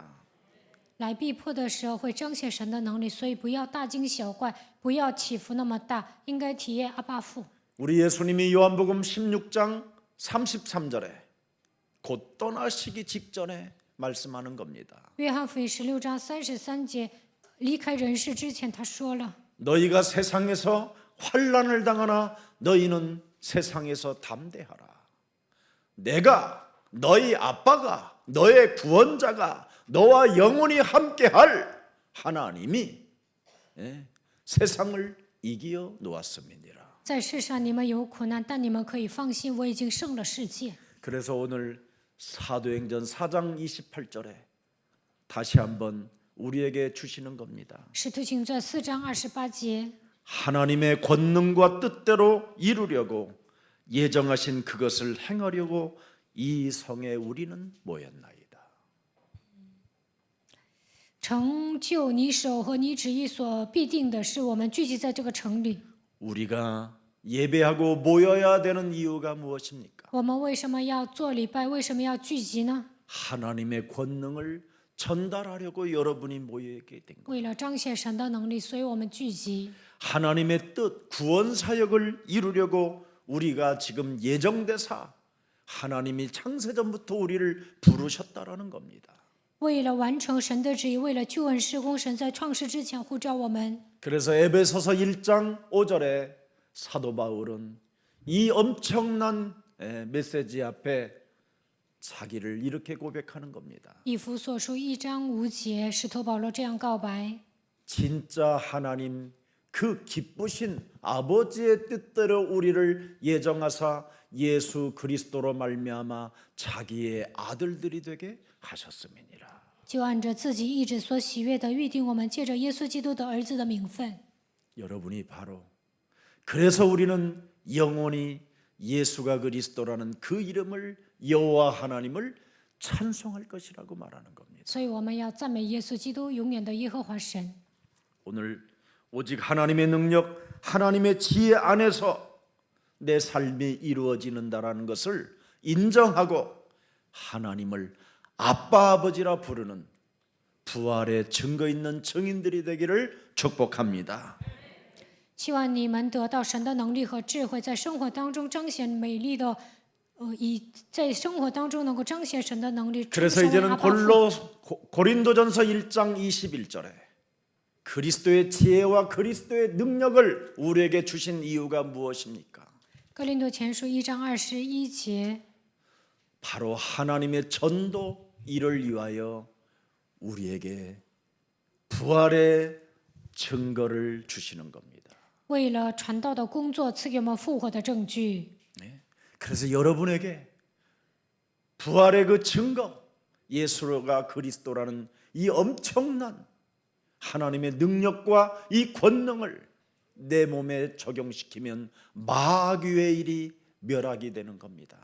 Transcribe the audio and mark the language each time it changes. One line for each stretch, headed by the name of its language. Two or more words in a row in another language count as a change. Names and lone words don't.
Chinese: 来逼迫的时候会彰显神的能力，所以不要大惊小怪，不要起伏那么大，应该体验阿爸父。
Korean: 우리 예수님이 요한복음 16장 33절에 곧 떠나시기 직전에 말씀하는 겁니다.
Chinese: 约翰福音16章33节，离开人世之前，他说了：
Korean: 너희가 세상에서 환난을 당하나 너희는 세상에서 담대하라. 내가 너희 아빠가 너의 구원자가 너와 영원히 함께할 하나님이 세상을 이기어 놓았음이니라.
Chinese: 在世上你们有苦难，但你们可以放心，我已经胜了世界。
Korean: 그래서 오늘 사도행전 4장 28절에 다시 한번 우리에게 주시는 겁니다.
Chinese: 使徒行传4章28节，
Korean: 하나님의 권능과 뜻대로 이루려고 예정하신 그것을 행하려고 이 성에 우리는 모였나이다.
Chinese: 成就你手和你旨意所必定的是，我们聚集在这个城里。
Korean: 우리가 예배하고 모여야 되는 이유가 무엇입니까?
Chinese: 我们为什么要做礼拜？为什么要聚集呢？
Korean: 하나님의 권능을 전달하려고 여러분이 모이게 된 거예요.
Chinese: 为了彰显神的能力，所以我们聚集。
Korean: 하나님의 뜻, 구원 사역을 이루려고 우리가 지금 예정대사 하나님이 창세전부터 우리를 부르셨다라는 겁니다.
Chinese: 为了完成神的旨意，为了救恩施工，神在创世之前呼召我们。
Korean: 그래서 에베소서 1장 5절에 사도 바울은 이 엄청난 메시지 앞에 자기를 이렇게 고백하는 겁니다.
Chinese: 以弗所书1章5节，使徒保罗这样告白：
Korean: 진짜 하나님 그 기쁘신 아버지의 뜻대로 우리를 예정하사 예수 그리스도로 말미암아 자기의 아들들이 되게 하셨음이니라.
Chinese: 就按着自己意志所喜悦的预定我们，借着耶稣基督的儿子的名分。
Korean: 여러분이 바로 그래서 우리는 영원히 예수가 그리스도라는 그 이름을 여호와 하나님을 찬송할 것이라고 말하는 겁니다.
Chinese: 所以我们要赞美耶稣基督，永远的耶和华神。
Korean: 오늘 오직 하나님의 능력, 하나님의 지혜 안에서 내 삶이 이루어지는다라는 것을 인정하고 하나님을 아빠 아버지라 부르는 부활의 증거 있는 증인들이 되기를 축복합니다.
Chinese: 希望你们得到神的能力和智慧，在生活当中彰显美丽的，在生活当中能够彰显神的能力。
Korean: 그래서
Chinese: 成为
Korean: 이제는
Chinese: 阿爸父
Korean: 고린도전서 1장 21절에 그리스도의 지혜와 그리스도의 능력을 우리에게 주신 이유가 무엇입니까?
Chinese: 哥林多前书1章21节，
Korean: 바로 하나님의 전도 일을 위하여 우리에게 부활의 증거를 주시는 겁니다.
Chinese: 为了传道的工作，赐给我们复活的证据。
Korean: 그래서 여러분에게 부활의 그 증거, 예수가 그리스도라는 이 엄청난 하나님의 능력과 이 권능을 내 몸에 적용시키면 마귀의 일이 멸하게 되는 겁니다.